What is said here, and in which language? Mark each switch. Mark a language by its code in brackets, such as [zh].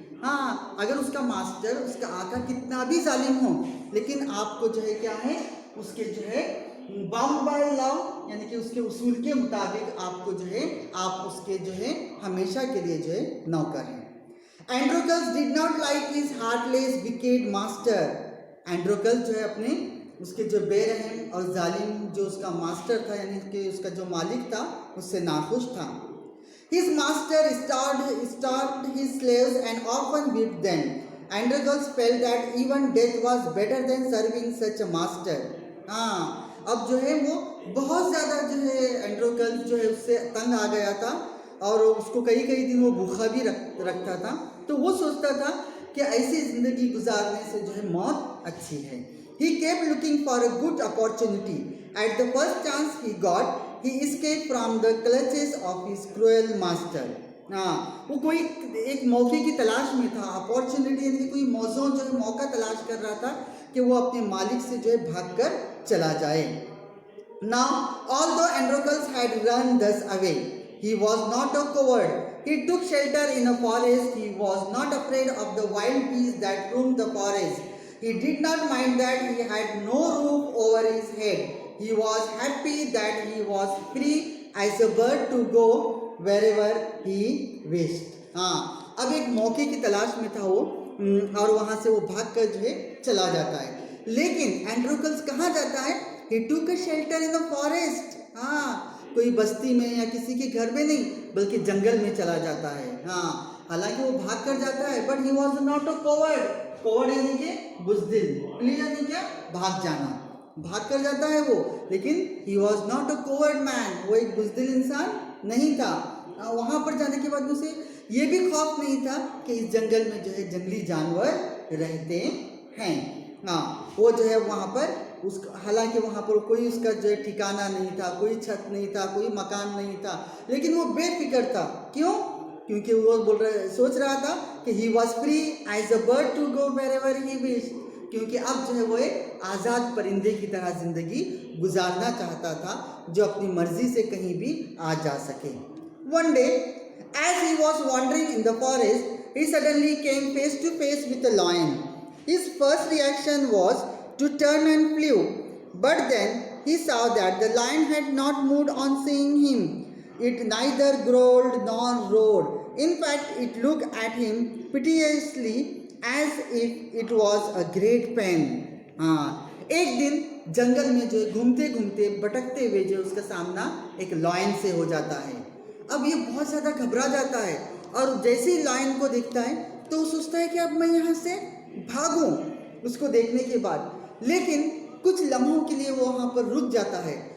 [hi] हाँ, अगर उसका मास्टर, उसका आका कितना भी जालिम हो, लेकिन आपको जो है क्या है, उसके जो है बाउंड बाय लॉ यानी कि उसके उसूल के मुताबिक आपको जो है, आप उसके जो है हमेशा के लिए जो है नौकर हैं। [en] Androcles did not like his heartless wicked master. [hi] एंड्रोकल्स जो है अपने उसके जो बेरहम और जालिम जो उसका मास्टर था यानी कि उसका जो मालिक था, उससे नाखुश था। [en] His master starved his slaves and often whipped them. Androcles felt that even death was better than serving such a master. [hi] हाँ, अब जो है वो बहुत ज़्यादा जो है एंड्रोकल्स जो है उससे तंग आ गया था, और उसको कई कई दिन वो भूखा भी रखता था। तो वो सोचता था कि ऐसी ज़िंदगी गुजारने से जो है मौत अच्छी है। [en] He kept looking for a good opportunity. At the first chance he got, he escaped from the clutches of his cruel master. [hi] हाँ, वो कोई एक मौके की तलाश में था, अपॉर्चुनिटी यानी कोई मौजों जो है मौका तलाश कर रहा था कि वो अपने मालिक से जो है भागकर चला जाए। [en] Now, although Androcles had run thus away, he was not a coward. He took shelter in a forest. He was not afraid of the wild beasts that roamed the forest. He did not mind that he had no roof over his head. He was happy that he was free as a bird to go wherever he wished. [hi] हाँ, अब एक मौके की तलाश में था वो, और वहाँ से वो भाग कर जो है चला जाता है। लेकिन एंड्रोकल्स कहाँ जाता है? [en] He took a shelter in the forest. [hi] हाँ, कोई बस्ती में या किसी के घर में नहीं, बल्कि जंगल में चला जाता है। हाँ, हालांकि वो भाग कर जाता है, [en] But he was not a coward. [hi] कौड़ यानी कि बुज़दिल, प्लीज यानी क्या, भाग जाना, भाग कर जाता है वो, लेकिन [en] he was not a coward man, [hi] वो एक बुज़दिल इंसान नहीं था। वहाँ पर जाने के बाद उसे ये भी खौफ नहीं था कि इस जंगल में जो है जंगली जानवर रहते हैं। हाँ, वो जो है वहाँ पर हालांकि वहाँ पर कोई उसका जो है ठिकाना नहीं था, कोई छत नहीं था, कोई मकान नहीं था, लेकिन वो बेफिक्र था। क्यों? क्योंकि वो सोच रहा था कि [en] he was free as a bird to go wherever he wish, [hi] क्योंकि अब जो है वो एक आज़ाद परिंदे की तरह ज़िंदगी गुजारना चाहता था, जो अपनी मर्जी से कहीं भी आ जा सके। [en] One day, as he was wandering in the forest, he suddenly came face to face with a lion. His first reaction was to turn and flew, but then he saw that the lion had not moved on seeing him. It neither growled nor roared. In fact, it looked at him piteously as if it was a great pain. [hi] हाँ, एक दिन जंगल में जो घूमते घूमते भटकते हुए जो उसका सामना एक लॉयन से हो जाता है। अब ये बहुत ज़्यादा घबरा जाता है और जैसे ही लॉयन को देखता है तो वो सोचता है कि अब मैं यहाँ से भागूं उसको देखने के बाद, लेकिन कुछ लम्हों के लिए वो वहाँ पर रुक जाता है।